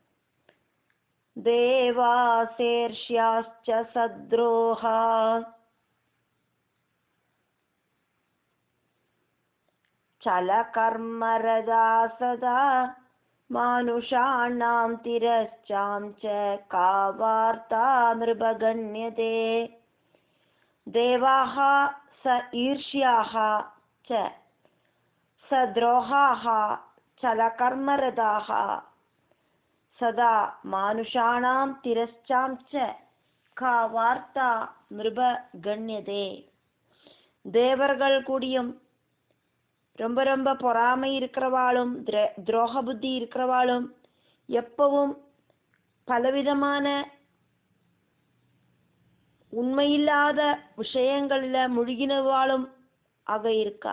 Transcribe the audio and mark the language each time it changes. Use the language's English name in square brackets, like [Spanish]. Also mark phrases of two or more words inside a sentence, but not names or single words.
[Sanskrit] देवाःसेर्ष्याश्च सद्रोहाः चलकर्मरताः सदा मानुषाणां तिरश्चां च कावार्ता निरूप्यते. தேவாः स ईर्ष्याः च सद्रोहाः चलकर्मरताः सदा मानुषाणां तिरश्चां च का वार्ता நிருபகண்யதே. [Tamil] தேவர்கள் கூடியும் ரொம்ப ரொம்ப பொறாமை இருக்கிறவாளும் துரோக புத்தி இருக்கிறவாளும் எப்பவும் பலவிதமான உண்மையில்லாத விஷயங்கள்ல முழுகினவாளும் ஆக இருக்கா.